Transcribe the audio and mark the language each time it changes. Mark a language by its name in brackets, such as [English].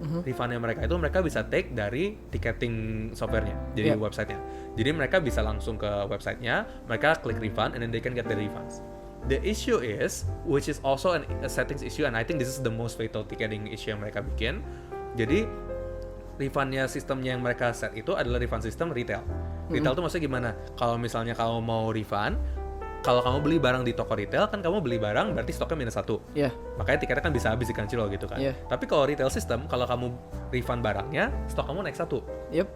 [Indonesian] Refundnya mereka itu mereka bisa take dari ticketing softwarenya, jadi websitenya. Jadi mereka bisa langsung ke websitenya, mereka klik refund, [English] and then they can get the refunds. The issue is, which is also a settings issue, and I think this is the most fatal ticketing issue [Indonesian] yang mereka bikin. Jadi refundnya sistemnya yang mereka set itu adalah refund sistem retail. Retail tuh maksudnya gimana? Kalau misalnya kamu mau refund, kalau kamu beli barang di toko retail kan kamu beli barang berarti stoknya -1. Makanya tiketnya kan bisa habis di Crunchyroll gitu kan. Tapi kalau retail system, kalau kamu refund barangnya, stok kamu naik 1.